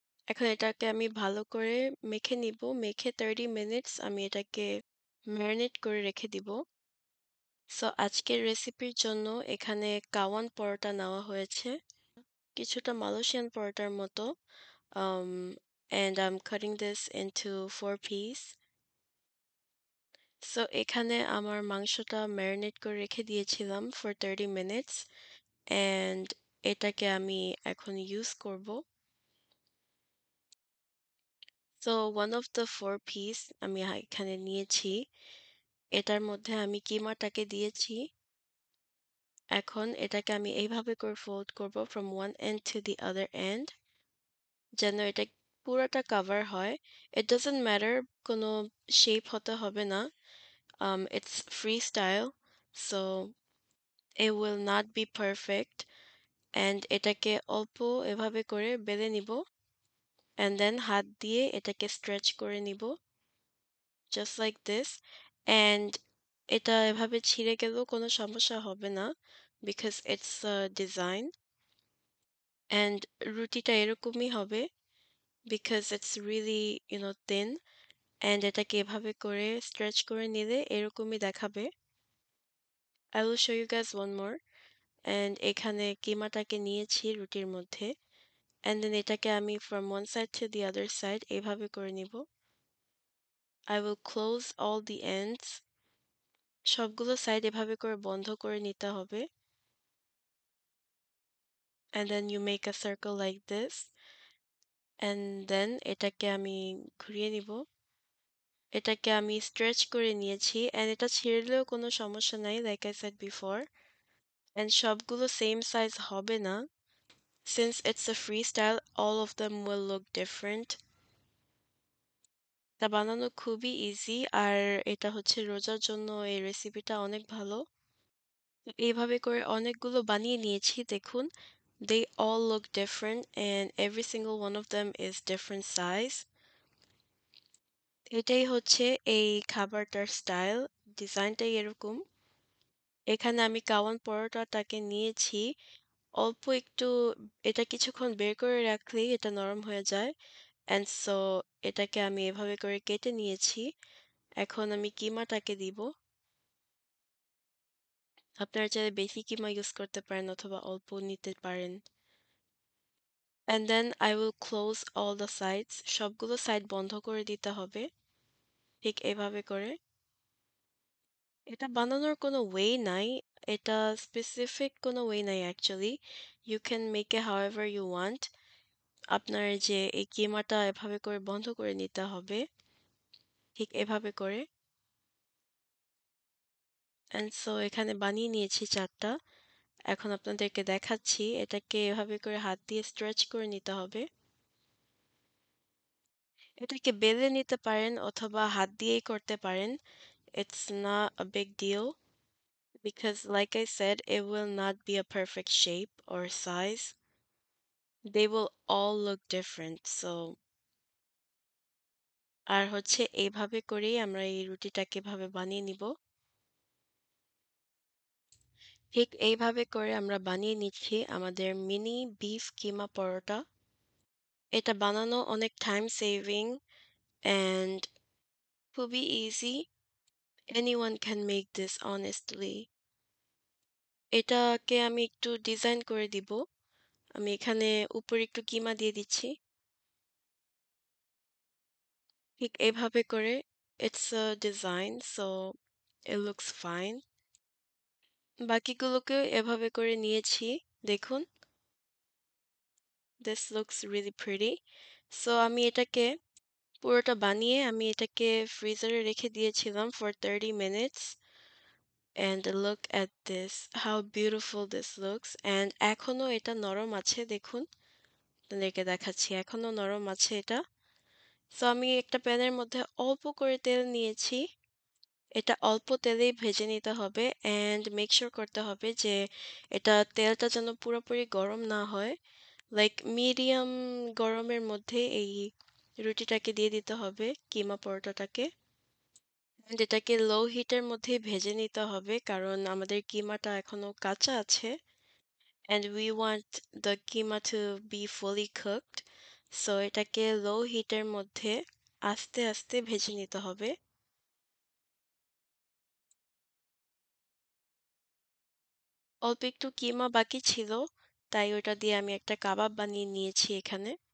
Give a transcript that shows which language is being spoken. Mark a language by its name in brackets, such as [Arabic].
[Bangla] এখন এটাকে আমি ভালো করে মেখে নিব। মেখে 30 মিনিটস আমি এটাকে ম্যারিনেট করে রেখে দিব। সো আজকের রেসিপির জন্য এখানে কাওয়ান পরোটা নেওয়া হয়েছে, কিছুটা মালয়েশিয়ান পরোটার মতো। [English] Um, and I'm cutting this into 4 piece. [Bangla] So এখানে আমার মাংসটা ম্যারিনেট করে রেখে দিয়েছিলাম [English] for 30 minutes [Bangla] and এটাকে আমি এখন ইউজ করব। [English] so one of the 4 piece [Bangla] আমি এখানে নিয়েছি। এটার মধ্যে আমি কিমাটাকে দিয়েছি। এখন এটাকে আমি এইভাবে করে ফোল্ড করব [English] from one end to the other end [Bangla] যেন এটা পুরোটা কভার হয়। [English] It doesn't matter [Bangla] কোনো শেপ হতে হবে না। [English] It's freestyle, so it will not be perfect. [Bangla] And এটাকে অল্প এভাবে করে বেলে নিব and then হাত দিয়ে এটাকে স্ট্রেচ করে নিব [English] just like this. [Bangla] And এটা এভাবে ছিঁড়ে গেলেও কোনো সমস্যা হবে না [English] because it's a design. And [Bangla] রুটিটা এরকমই হবে [English] because it's really thin. [Bangla] And এটাকে এভাবে করে স্ট্রেচ করে নিলে এরকমই দেখাবে। [English] I will show you guys one more. [Bangla] And এখানে কিমাটাকে নিয়েছি রুটির মধ্যে and then এটাকে আমি [English] from one side to the other side [Bangla] এভাবে করে নিব। [English] I will close all the ends. [Bangla] সবগুলো সাইড এভাবে করে বন্ধ করে নিতে হবে [English] and then you make a circle like this and then [Bangla] এটাকে আমি ঘুরিয়ে নিব। এটাকে আমি স্ট্রেচ করে নিয়েছি and এটা ছিঁড়লেও কোনো সমস্যা নাই [English] like I said before. And [Bangla] সবগুলো সেম সাইজ হবে না, [English] since it's a freestyle all of them will look different. [Bangla] এটা বানানো খুবই ইজি আর এটা হচ্ছে রোজার জন্য এই রেসিপিটা অনেক ভালো। তো এইভাবে করে অনেকগুলো বানিয়ে নিয়েছি দেখুন। [English] They all look different and every single one of them is different size. [Bangla] এটাই হচ্ছে এই খাবারটার স্টাইল, ডিজাইনটাই এরকম। এখানে আমি কাওয়ান পরোটাটাকে নিয়েছি, অল্প একটু এটা কিছুক্ষণ বের করে রাখলেই এটা নরম হয়ে যায় and so এটাকে আমি এভাবে করে কেটে নিয়েছি। এখন আমি কিমাটাকে দিব। আপনারা চাইলে বেশি কিমা ইউজ করতে পারেন অথবা অল্প নিতে পারেন। [English] And then I will close all the sides. [Bangla] সবগুলো সাইড বন্ধ করে দিতে হবে ঠিক এভাবে করে। এটা বানানোর কোনো ওয়ে নাই, এটা স্পেসিফিক কোনো ওয়ে নাই actually. [English] You can make it however you want. [Bangla] আপনার যে এই কিমাটা এভাবে করে বন্ধ করে নিতে হবে ঠিক এভাবে করে। And so এখানে বানিয়ে নিয়েছি 4টা। এখন আপনাদেরকে দেখাচ্ছি এটাকে এভাবে করে হাত দিয়ে স্ট্রেচ করে নিতে হবে। এটাকে বেলে নিতে পারেন অথবা হাত দিয়েই করতে পারেন। [English] It's not a big deal. because like I said, it will not be a perfect shape or size. They will all look different. [Bangla] So আর হচ্ছে এইভাবে করেই আমরা এই রুটিটাকে এভাবে বানিয়ে নিব। ঠিক এইভাবে করে আমরা বানিয়ে নিচ্ছি আমাদের মিনি বিফ কিমা পরোটা। এটা বানানো অনেক টাইম সেভিং অ্যান্ড খুবই easy. [English] Anyone can make this honestly. [Bangla] এটাকে আমি একটু ডিজাইন করে দিব। আমি এখানে উপরে একটু কিমা দিয়ে দিচ্ছি। ঠিক এভাবে করে [English] it's a design so it looks fine. [Bangla] বাকিগুলোকেও এভাবে করে নিয়েছি। দেখুন, [English] this looks really pretty. [Bangla] So আমি এটাকে পুরোটা বানিয়ে আমি এটাকে ফ্রিজারে রেখে দিয়েছিলাম [English] for 30 minutes. And look at this, how beautiful this looks. [Bangla] And এখনো এটা নরম আছে দেখুন। আপনাদেরকে দেখাচ্ছি এখনো নরম আছে এটা। সো আমি একটা প্যানের মধ্যে অল্প করে তেল নিয়েছি। এটা অল্প তেলেই ভেজে নিতে হবে অ্যান্ড মেক শিওর করতে হবে যে এটা তেলটা যেন পুরোপুরি গরম না হয়। লাইক মিডিয়াম গরমের মধ্যে এই রুটিটাকে দিয়ে দিতে হবে, কিমা পরোটাটাকে। অ্যান্ড এটাকে লো হিটের মধ্যেই ভেজে নিতে হবে কারণ আমাদের কিমাটা এখনো কাঁচা আছে। [English] And we want the keema to be fully cooked. [Bangla] So এটাকে লো হিটের মধ্যে আস্তে আস্তে ভেজে নিতে হবে। অল্প একটু কিমা বাকি ছিল, তাই ওটা দিয়ে আমি একটা কাবাব বানিয়ে নিয়েছি এখানে।